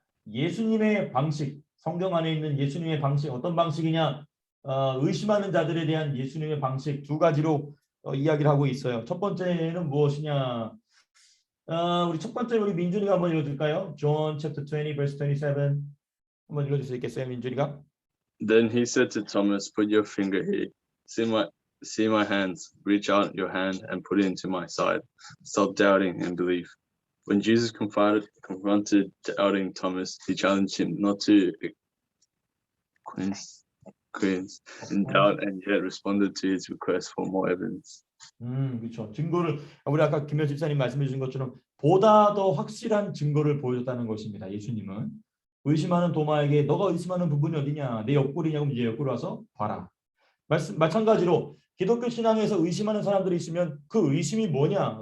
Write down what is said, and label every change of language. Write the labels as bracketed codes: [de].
[ko] 예수님의 방식, 성경 안에 있는 예수님의 방식 어떤 방식이냐? 의심하는 자들에 대한 예수님의 방식 두 가지로 이야기를 하고 있어요. 첫 번째는 무엇이냐? 우리 첫 번째 우리 민준이가 한번 읽어줄까요? [en] John chapter 20 verse 27 [ko] 한번 읽어줄 수 있겠어요, 민준이가? [en] Then he said to Thomas, "Put your finger here. See my hands. Reach out your hand and put it into my side. Stop doubting and believe." When Jesus confronted doubting Thomas, he challenged him not to quince in doubt and yet responded to his request for more evidence. [ko] 그렇죠. 증거를 우리 아까 김현 집사님 말씀해 주신 것처럼 보다 더 확실한 증거를 보여줬다는 것입니다. 예수님은 의심하는 도마에게 너가 의심하는 부분이 어디냐? 내 옆구리냐고 이제 옆구리 와서 봐라. 마찬가지로 기독교 신앙에서 의심하는 사람들이 있으면 그 의심이 뭐냐?